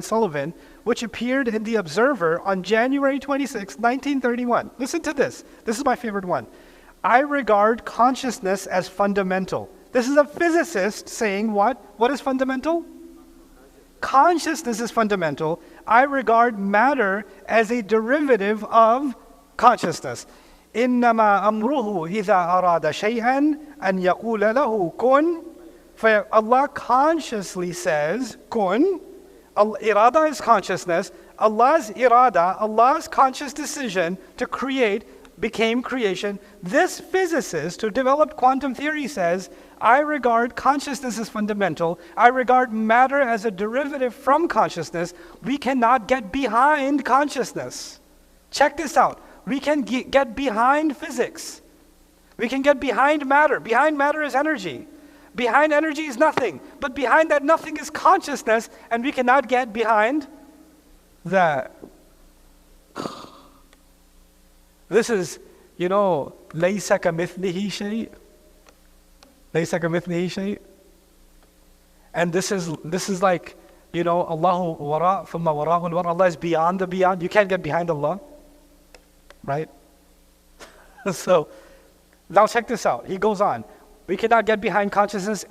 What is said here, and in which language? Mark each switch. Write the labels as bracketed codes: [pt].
[en] Sullivan, which appeared in The Observer on January 26, 1931. Listen to this. This is my favorite one. I regard consciousness as fundamental. This is a physicist saying what? What is fundamental? Consciousness is fundamental. I regard matter as a derivative of consciousness. [ar] إنما أمره إذا أراد شيئا أن يقول له كن. [en] Allah consciously says kun. Irada is consciousness. Allah's irada, Allah's conscious decision to create became creation. This physicist who developed quantum theory says, I regard consciousness as fundamental. I regard matter as a derivative from consciousness. We cannot get behind consciousness. Check this out. We can get behind physics. We can get behind matter. Behind matter is energy. Behind energy is nothing. But behind that nothing is consciousness, and we cannot get behind that. This is, [ar] لَيْسَ كَمِثْلِهِ شَيْءٍ. لَيْسَ كَمِثْلِهِ شَيْءٍ. [en] And this is like, Allahu wara' thumma wara'ul wara'. Allah is beyond the beyond. You can't get behind Allah. Right? So, now check this out. He goes on. We cannot get behind consciousness.